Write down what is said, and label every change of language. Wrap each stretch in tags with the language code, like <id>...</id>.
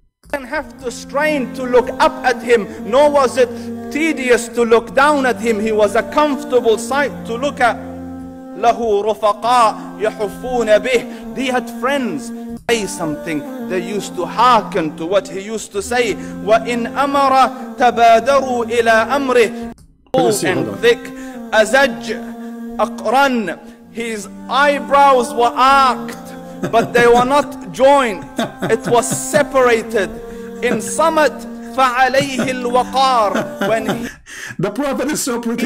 <en>Didn't have to strain to look up at him, nor was it tedious to look down at him. He was a comfortable sight to look at.</en> <ar>له رفقاء يحفون به.</ar> <en>He had friends. Say something, they used to hearken to what he used to say.</en> <ar>وإن أمر تبادروا إلى أمره.</ar> <en>And thick,</en> <ar>أزج أقرن.</ar> <en>His eyebrows were arched, but they were not joined. It was separated. In summit</en> <ar>فعليه الوقار.</ar> <en>When the Prophet is so pretty.</en>